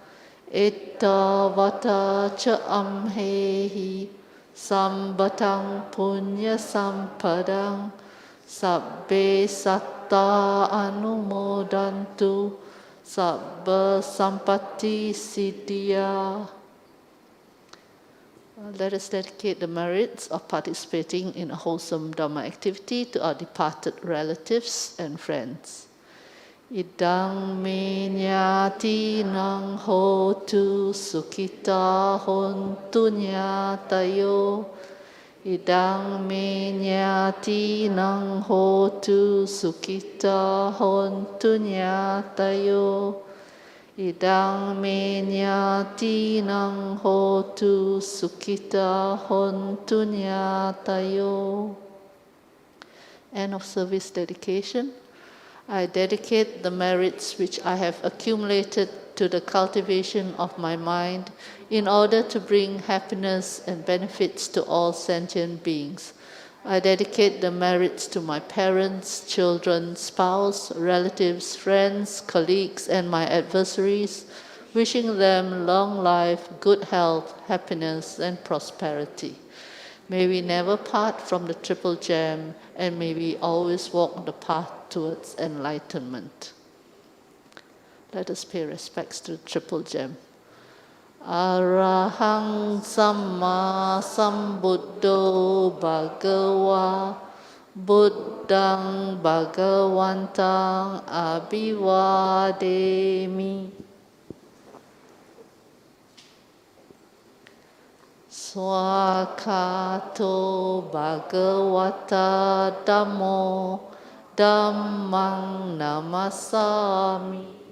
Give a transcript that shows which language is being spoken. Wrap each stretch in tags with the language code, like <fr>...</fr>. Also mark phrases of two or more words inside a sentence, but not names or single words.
<pi>Ettavata cha amhehi sambatang punya sampadang sabbe satta anumodantu sabba sampatti siddhya.</pi> <en>Let us dedicate the merits of participating in a wholesome Dhamma activity to our departed relatives and friends.</en> <pi>Idang me nyati nang hotu sukhita hontu nyatayo. Idang me nyati nang hotu sukhita hontu nyatayo. Idang me nyati nang hotu sukhita hontu nyatayo.</pi> <en>End of service dedication. I dedicate the merits which I have accumulated to the cultivation of my mind in order to bring happiness and benefits to all sentient beings. I dedicate the merits to my parents, children, spouse, relatives, friends, colleagues, and my adversaries, wishing them long life, good health, happiness, and prosperity. May we never part from the Triple Gem, and may we always walk the path towards enlightenment. Let us pay respects to the Triple Gem.</en> <pi>Arahang Samma Sambuddho Bhagava Buddhang Bhagavantang Abhivademi. Swakato Bhagavata Dhammo Dhammang Namasami.</pi>